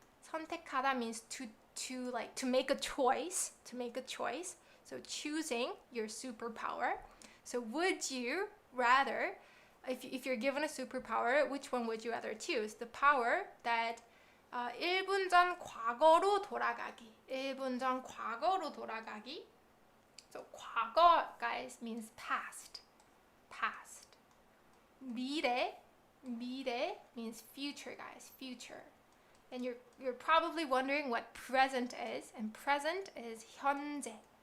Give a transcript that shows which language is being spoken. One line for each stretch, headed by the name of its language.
English: 선택하다 means to make a choice. So choosing your superpower. So would you rather, if you're given a superpower, which one would you rather choose? The power that
Korean: 1분 전 과거로 돌아가기. 1분 전 과거로 돌아가기.
English: So 과거, guys, means past. 미래 means future, guys. Future. And you're probably wondering what present is, and present is 현재.